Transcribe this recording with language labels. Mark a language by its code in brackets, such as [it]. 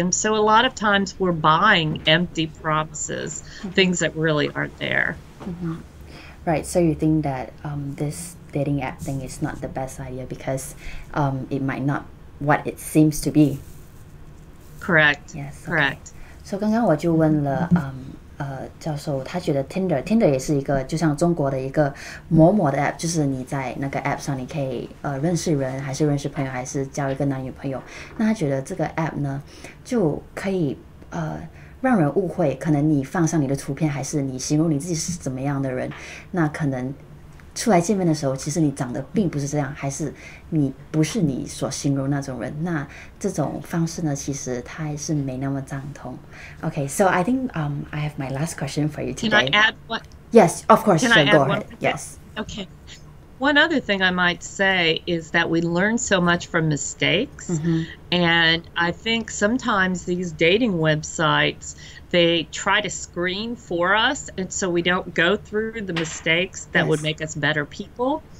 [en] And so a lot of times we're buying empty promises, things that really aren't there. Right. So you think that this dating app thing is not the best idea because it might not what it seems to be. Correct. Yes. Correct. [zh] So 刚刚我就问了教授，他觉得 Tinder 也是一个就像中国的一个陌陌的 app， 就是你在那个 app 上你可以认识人，还是认识朋友，还是交一个男女朋友。那他觉得这个 app 呢就可以让人误会，可能你放上你的图片，还是你形容你自己是怎么样的人，那可能出来见面的时候，其实你长得并不是这样，还是你不是你所形容那种人。那这种方式呢，其实它还是没那么赞同。 [en] Okay, so I think I have my last question for you today. Can I add one? Yes, of course. Can sure, I add go one? ahead. Yes. Okay. One other thing I might say is that we learn so much from mistakes. And I think sometimes these dating websites, they try to screen for us, and so we don't go through the mistakes that would make us better people.